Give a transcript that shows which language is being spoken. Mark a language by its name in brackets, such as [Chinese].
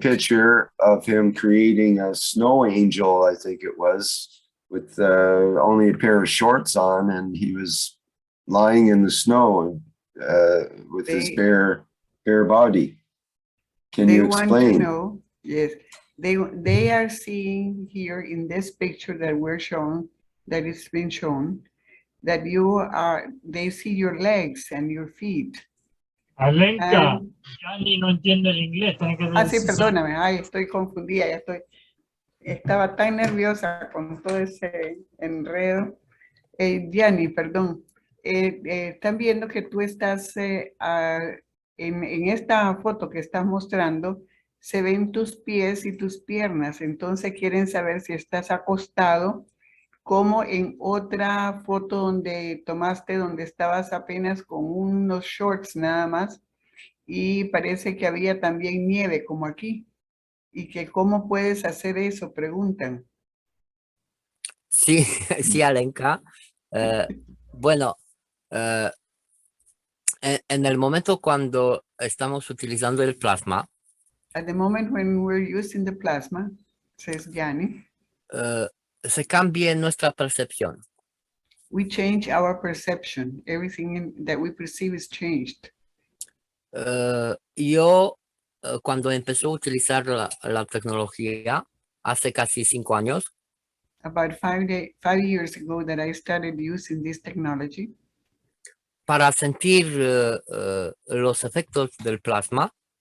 [English] picture of him creating a snow angel, I think it was, with only a pair of shorts on, and he was lying in the snow with his bare body. Can They you want explain? to know, yes, they are seeing here in this picture that we're shown, that it's been shown, that they see your legs and your feet. Alenka, And- [Spanish] Gianni no entiende el inglés. Tiene que sí, perdóname, ay, estoy confundida, estaba tan nerviosa con todo ese enredo. Gianni, perdón, están viendo que tú estás, en esta foto que estás mostrando, se ven tus pies y tus piernas, entonces quieren saber si estás acostado, como en otra foto donde tomaste, donde estabas apenas con unos shorts nada más, y parece que había también nieve, como aquí, y que cómo puedes hacer eso, preguntan. Sí, sí, Alenka. Bueno, en el momento cuando estamos utilizando el plasma, [English] At the moment when we're using the plasma, says Gianni, [Spanish] se cambia nuestra percepción. [English] we change our perception. Everything that we perceive is changed. [Spanish] Yo, cuando empezó a utilizar la tecnología, hace casi 5 años, [English] About 5 years ago that I started using this technology, [Spanish] para sentir los efectos del plasma,